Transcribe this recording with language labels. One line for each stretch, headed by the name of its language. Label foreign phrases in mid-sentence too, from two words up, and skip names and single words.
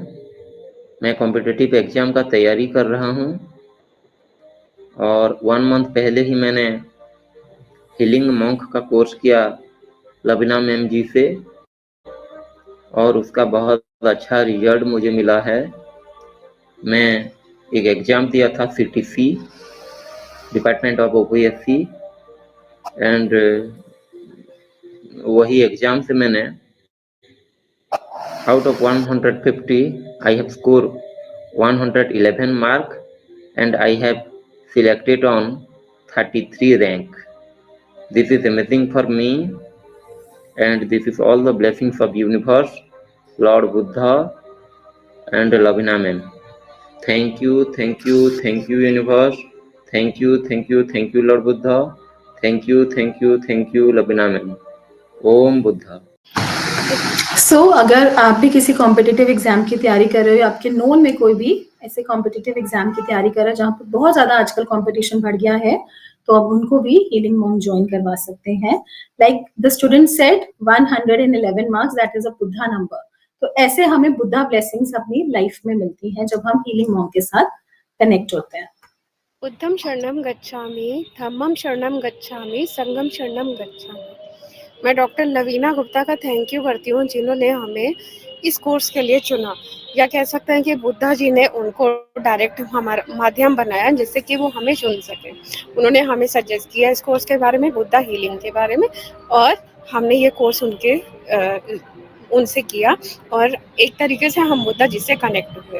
Hindi: मैं
English: competitive exam
Hindi: का तैयारी कर रहा हूँ और 1 मंथ पहले ही मैंने हीलिंग मॉन्क का कोर्स किया लवीना मैम जी से, और उसका बहुत अच्छा रिजल्ट मुझे मिला है। मैं एक एग्ज़ाम दिया था
English: CTC, department of OPSC, and
Hindi: वही एग्ज़ाम से मैंने
English: out of 150 I have scored 111 mark and I have selected on 33 rank. This is amazing for me, and this is all the blessings of universe, Lord Buddha and Lavina ma'am. Thank you, thank you, thank you universe. Thank you, thank you, thank you Lord Buddha. Thank you, thank you, thank you Lavina ma'am. Om Buddha.
Hindi: अगर आप भी किसी
English: competitive exam
Hindi: की तैयारी कर रहे हो, आपके नोन में कोई भी ऐसे
English: competitive exam
Hindi: की तैयारी कर रहा है जहाँ पर बहुत ज्यादा आजकल कंपटीशन बढ़ गया है, तो अब उनको भी हीलिंग मॉन्क ज्वाइन करवा सकते हैं।
English: like the student said 111 marks, that is a Buddha number.
Hindi: तो ऐसे हमें
English: Buddha blessings
Hindi: अपनी लाइफ में मिलती हैं जब हम हीलिंग मॉन्क के साथ कनेक्ट होते हैं।
Pali: बुद्धम शरणम गच्छामि, धम्मम शरणम गच्छामि, संघम शरणम गच्छामि।
Hindi: मैं डॉक्टर लवीना गुप्ता का
English: thank you
Hindi: करती हूँ जिन्होंने हमें इस कोर्स के लिए चुना, या कह सकते हैं कि बुद्धा जी ने उनको डायरेक्ट हमारा माध्यम बनाया जिससे कि वो हमें चुन सके। उन्होंने हमें सजेस्ट किया इस कोर्स के बारे में, बुद्धा हीलिंग के बारे में, और हमने ये कोर्स उनसे किया और एक तरीके से हम बुद्धा जी से कनेक्ट हुए।